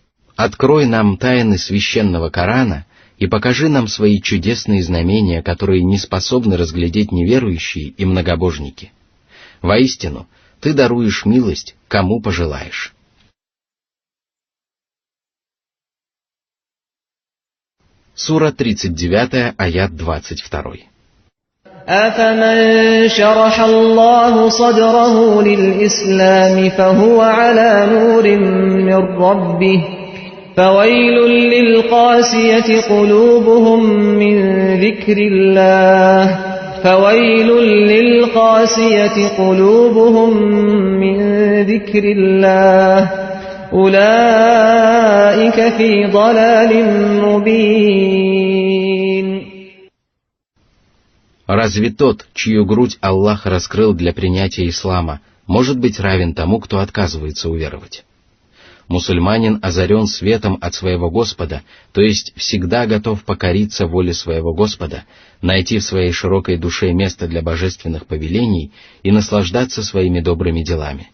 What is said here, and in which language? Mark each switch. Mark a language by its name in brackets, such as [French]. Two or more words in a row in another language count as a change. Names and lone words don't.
[Russian] Открой нам тайны священного Корана и покажи нам свои чудесные знамения, которые не способны разглядеть неверующие и многобожники. Воистину, Ты даруешь милость, кому пожелаешь. Сура 39, аят 22. [Arabic] أفمن شرح الله صدره للإسلام فهو على نور من ربه فويل للقاسية قلوبهم من ذكر الله أولئك في ضلال مبين. [Russian] Разве тот, чью грудь Аллах раскрыл для принятия ислама, может быть равен тому, кто отказывается уверовать? Мусульманин озарен светом от своего Господа, то есть всегда готов покориться воле своего Господа, найти в своей широкой душе место для божественных повелений и наслаждаться своими добрыми делами.